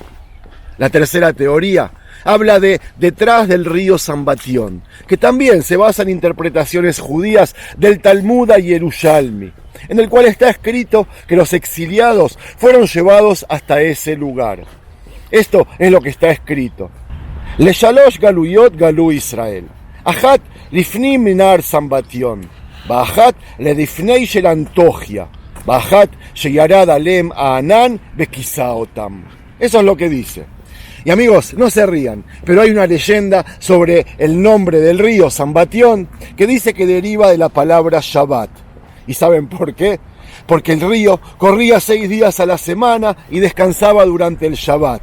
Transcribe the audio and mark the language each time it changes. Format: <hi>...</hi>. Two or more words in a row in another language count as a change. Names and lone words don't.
<es>La tercera teoría habla de detrás del río Sambatión, que también se basa en interpretaciones judías del Talmud Yerushalmi, en el cual está escrito que los exiliados fueron llevados hasta ese lugar. Esto es lo que está escrito.</es> <he>לשלוש גליות גלו ישראל. אחת לפנים מנהר סמבטיון. באחת לדפני של אנטוכיא. באחת שירד עליהם הענן בכיסאותם.</he> <es>Eso es lo que dice. Y amigos, no se rían, pero hay una leyenda sobre el nombre del río Sambatión que dice que deriva de la palabra Shabbat. ¿Y saben por qué? Porque el río corría 6 días a la semana y descansaba durante el Shabbat.</es>